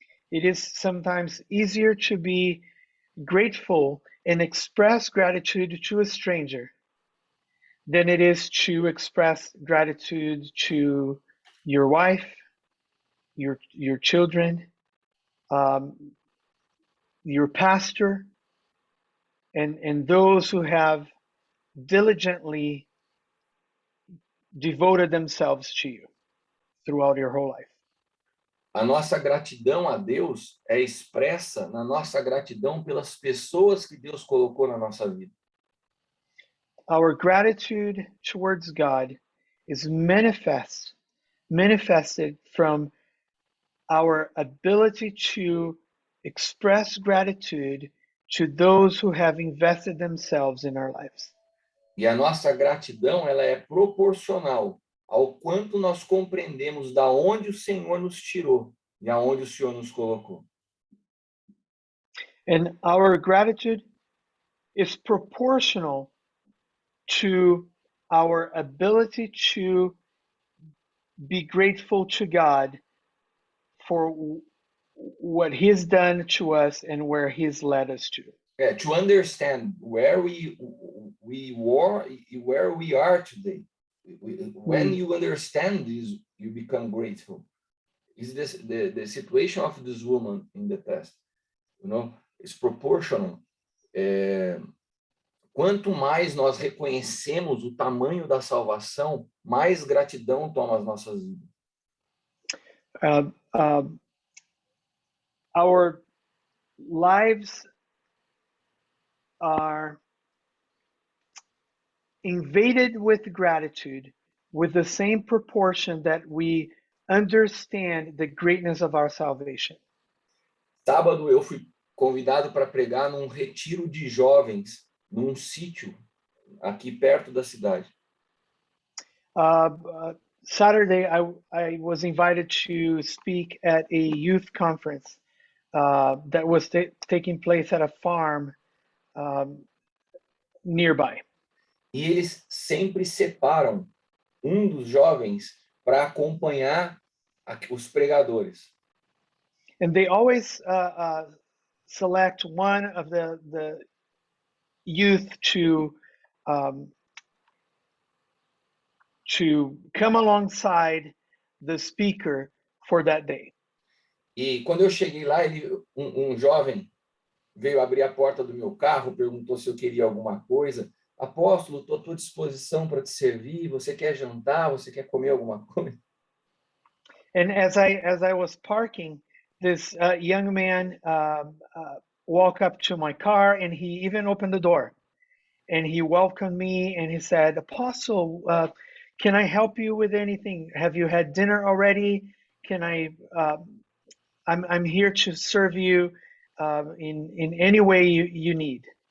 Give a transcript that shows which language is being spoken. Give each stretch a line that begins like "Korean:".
English: It is sometimes easier to be grateful and express gratitude to a stranger than it is to express gratitude to your wife, your children, your pastor, and those who have diligently devoted themselves to you throughout your whole life.
Portuguese: A nossa gratidão a Deus é expressa na nossa gratidão pelas pessoas que Deus colocou na nossa vida.
English: Our gratitude towards God is manifested from our ability to express gratitude to those who have invested themselves in our lives.
Portuguese: E a nossa gratidão, ela é proporcional ao quanto nós compreendemos da onde o Senhor nos tirou e aonde o Senhor nos colocou.
English: And our gratitude is proportional to our ability to be grateful to God for what He's done to us and where He's led us to. To understand where we were, where we are today. When you understand this, you become grateful. Is this the situation of this woman in the text? You know, it's proportional.
Portuguese: Quanto mais nós reconhecemos o tamanho da salvação, mais gratidão toma as nossas vidas.
English: Our lives are invaded with gratitude with the same proportion that we understand the greatness of our salvation.
Portuguese: Sábado eu fui convidado para pregar num retiro de jovens, num sítio aqui perto da cidade.
English: Saturday, I was invited to speak at a youth conference that was taking place at a farm nearby.
Portuguese: E eles sempre separam dos jovens para acompanhar os pregadores.
English: And they always select one of the youth to come alongside the speaker for that day.
Portuguese: E quando eu cheguei lá, um jovem veio abrir a porta do meu carro, perguntou se eu queria alguma coisa. Apóstolo, estou à tua disposição para te servir. Você quer jantar? Você quer comer alguma coisa?
English: And as I was parking, this young man walked up to my car, and he even opened the door, and he welcomed me, and he said, "Apostle, can I help you with anything? Have you had dinner already? Can I'm here to serve you in any way you need."